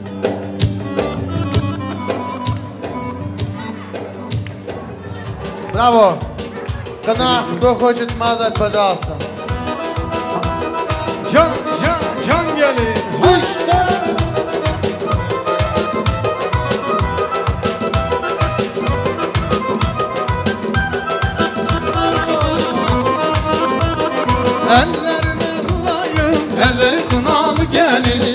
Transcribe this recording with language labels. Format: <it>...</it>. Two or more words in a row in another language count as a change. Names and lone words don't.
<ru>Браво! Кына, кто хочет мазать, пожалуйста.</ru> <az>Can, can, can gelin. Ellerine bulayım, elleri kınalı gelin.</az>